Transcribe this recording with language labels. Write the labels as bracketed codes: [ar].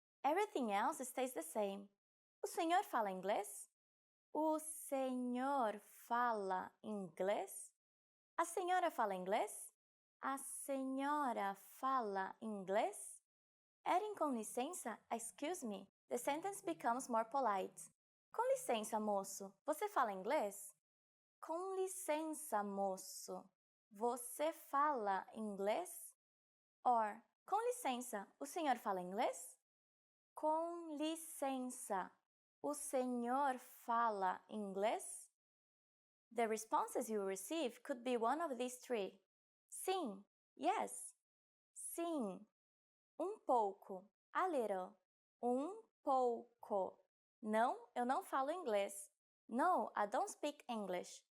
[en] Everything else stays the same. [pt] O senhor fala inglês? O senhor fala inglês? A senhora fala inglês? A senhora fala inglês? [en] Adding [pt] com licença, [en] excuse me, the sentence becomes more polite. [pt] Com licença, moço, você fala inglês? Com licença, moço, você fala inglês? Or, com licença, o senhor fala inglês? Com licença, o senhor fala inglês? [en] The responses you receive could be one of these three. [pt] Sim, [en] yes. [pt] Sim. Pouco, [en] a little. [pt] Pouco. Não, eu não falo inglês. [en] No, I don't speak English.